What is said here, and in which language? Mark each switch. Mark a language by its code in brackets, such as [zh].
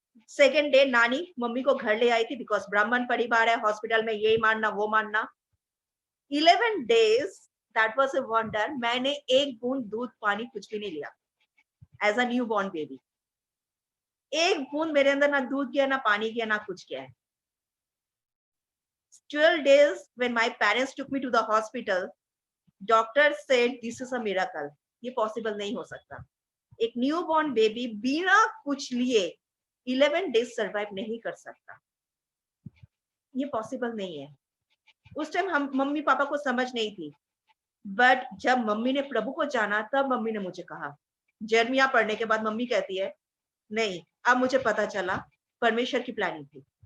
[hi] Second day नानी mummy को घर ले आई थी, बिकॉज ब्राह्मण परिवार है, हॉस्पिटल में यही मानना वो मानना। [en] 11 days, that was a wonder. [hi] मैंने एक बूंद दूध पानी कुछ भी नहीं लिया [en] As a newborn baby. [hi] एक बूंद मेरे अंदर ना दूध गया, ना पानी गया, ना कुछ गया है। [en] 12 days when my parents took me to the hospital, doctor said this is a miracle, [hi] ये पॉसिबल नहीं हो सकता। एक न्यू बॉर्न बेबी बिना कुछ लिए [en] 11 days [hi] सर्वाइव नहीं कर सकता, ये पॉसिबल नहीं है। उस टाइम हम मम्मी पापा को समझ नहीं थी, बट जब मम्मी ने प्रभु को जाना, तब मम्मी ने मुझे कहा, जर्मिया पढ़ने के बाद मम्मी कहती है, नहीं, अब मुझे पता चला परमेश्वर की प्लानिंग थी।